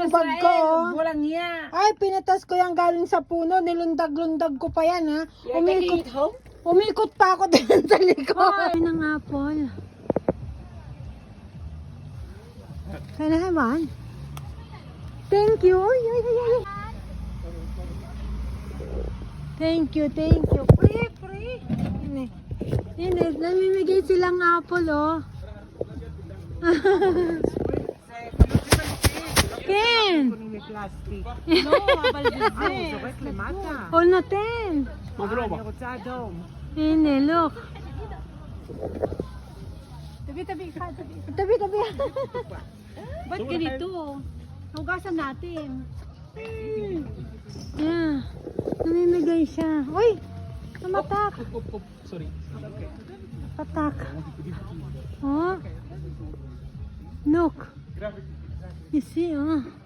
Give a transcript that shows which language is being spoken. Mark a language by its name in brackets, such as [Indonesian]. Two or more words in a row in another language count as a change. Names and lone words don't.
[Filipino] bag ko. Oh. Walang niya. Ay, pinatas ko yan galing sa puno. Nilundag-lundag ko pa yan, ha. Umikot pa ako din sa likod. Ay, ng apple. [English] Can I have one? Thank you. Ay, ay, ay, ay. Thank you, thank you. Free. [Filipino] Hindi, namimigay silang apple, oh. Ken! [English] No, [Hebrew] אבל זה. למטה. [Filipino] All natin. [Hebrew] אני רוצה אדום. [Filipino] Hindi, look. [Hebrew] תביא אחד, תביא. [Filipino] Tabi. Ba't ganito? Hugasan natin. Yeah. Namimigay siya. Uy! Namatak. [English] Sorry. [Filipino] Patak. Oh. [English] Look. You see, oh.